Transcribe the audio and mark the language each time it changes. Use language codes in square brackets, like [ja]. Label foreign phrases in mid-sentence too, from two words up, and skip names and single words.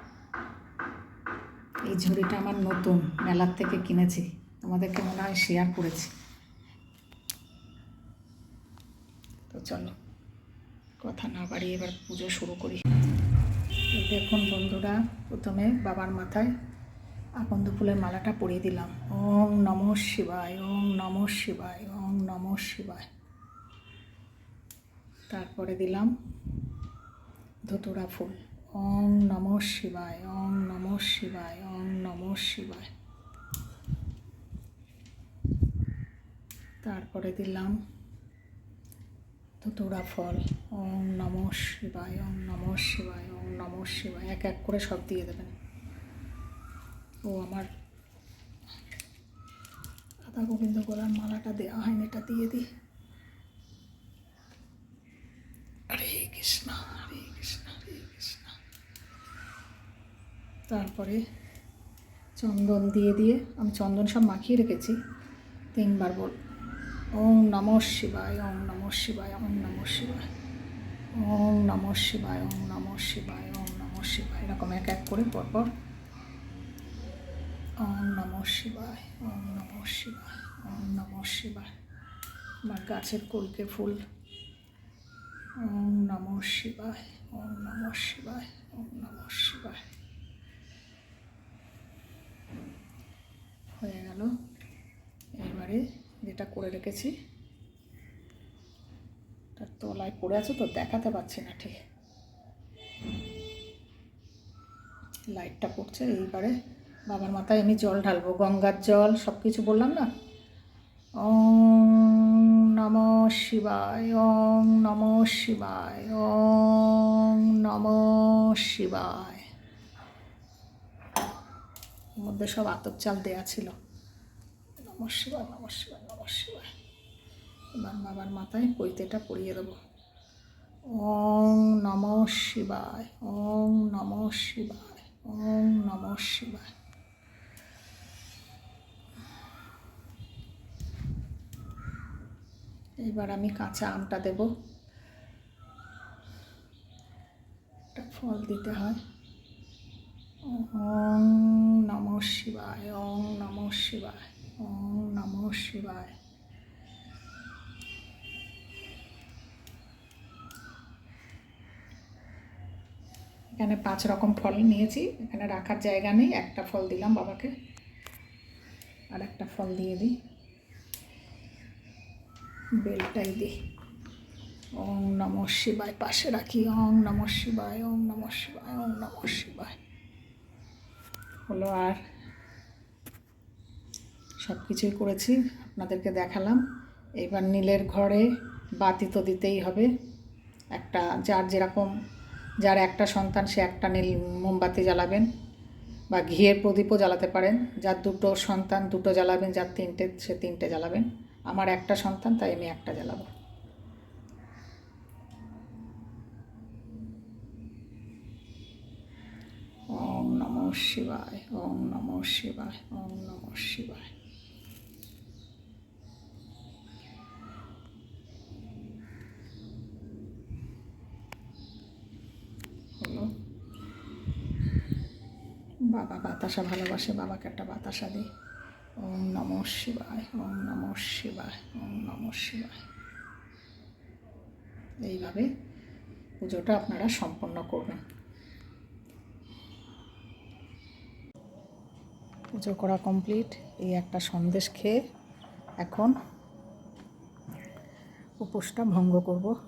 [bn] এই ঝুড়িটা আমার নতুন, মেলার থেকে কিনেছি, তোমাদেরকে মনে হয় শেয়ার করেছি। তো চলো কথা না বাড়িয়ে এবার পুজো শুরু করি। দেখুন বন্ধুরা, প্রথমে বাবার মাথায় আকন্দ ফুলের মালাটা পরিয়ে দিলাম। [sa] ওম নমঃ শিবায়, ওম নমঃ শিবায়, ওম নমঃ শিবায়। [bn] তারপরে দিলাম ধতুরা ফুল। [sa] ওম নমঃ শিবায়, ওম নমঃ শিবায়, ওম নমঃ শিবায়। [bn] তারপরে দিলাম ধতুরা ফল। [sa] ওম নমঃ শিবায়, ওম নমঃ শিবায়, ওম নমঃ শিবায়। [bn] এক এক করে সব দিয়ে দেবেন। ও আমার রাধা গোবিন্দ গোলার মালাটা দেওয়া হয়নি, এটা দিয়ে দিই। [sa] হরে কৃষ্ণ হরে কৃষ্ণ হরে কৃষ্ণ। [bn] তারপরে চন্দন দিয়ে দিয়ে, আমি চন্দন সব মাখিয়ে রেখেছি, 3 বার বল [sa] ওম নমঃ শিবায়, ওম নমঃ শিবায়, ওম নমঃ শিবায়, ওম নমঃ শিবায়, ওম নমঃ শিবায়, ওম নমঃ শিবায়, [bn] এরকম এক এক করে পরপর [sa] ওম নমঃ শিবায়, ওম নমঃ শিবায়, ওম নমঃ শিবায়। [bn] আমার গাছের কলকে ফুল। [sa] ওম নমঃ শিবায়, ওম নমঃ শিবায়, ওম নমঃ শিবায়। [bn] হয়ে গেল। এবারে যেটা করে রেখেছি, তার তলায় পড়ে আছে তো দেখাতে পাচ্ছি না ঠিক, লাইটটা পড়ছে। এইবারে বাবার মাথায় আমি জল ঢালবো, গঙ্গার জল, সব কিছু বললাম না। [sa] ওম নমঃ শিবায়, ওম নমঃ শিবায়, ওম নমঃ শিবায়। [bn] এর মধ্যে সব আতপ চাল দেয়া ছিল। [sa] নমঃ শিবায়, নমঃ শিবায়, নমঃ শিবায়। [bn] এবার বাবার মাথায় পৈতেটা পরিয়ে দেবো। [sa] ওম নমঃ শিবায়, ওম নমঃ শিবায়, ওম নমঃ শিবায়। [bn] এবার আমি কাঁচা আমটা দেব, একটা ফল দিতে হয়। [sa] ওম নমঃ শিবায়, ওম নমঃ শিবায়, ওম নমঃ শিবায়। [bn] এখানে 5 রকম ফল নিয়েছি, এখানে রাখার জায়গা নেই, একটা ফল দিলাম বাবাকে, আর একটা ফল দিয়ে দিই, বেলটাই দিই। [sa] ওম নমঃ শিবায় [bn] পাশে রাখি। [sa] ওম নমঃ শিবায়, ওম নমঃ শিবায়, ওম নমঃ শিবায়। [bn] হলো। আর সব কিছুই করেছি, আপনাদেরকে দেখালাম। এবার নীলের ঘরে বাতি তো দিতেই হবে একটা, যার যেরকম, যার একটা সন্তান সে একটা নীল মোমবাতি জ্বালাবেন, বা ঘিয়ের প্রদীপও জ্বালাতে পারেন। যার 2টো সন্তান 2টো জ্বালাবেন, যার 3টে সে 3টে জ্বালাবেন। আমার একটা সন্তান, তাই আমি একটা জ্বালাবো। [sa] ওম নমঃ শিবায়, ওম নমঃ শিবায়, ওম নমঃ শিবায়। [bn] হলো। বাবা বাতাসা ভালোবাসে, বাবাকে একটা বাতাসা দিই। [sa] ওম নমঃ শিবায়, ওম নমঃ শিবায়, ওম নমঃ শিবায়। [bn] এইভাবে পুজোটা আপনারা সম্পন্ন করবেন। পুজো করা কমপ্লিট। এই একটা সন্দেশ খেয়ে এখন উপোসটা ভঙ্গ করব।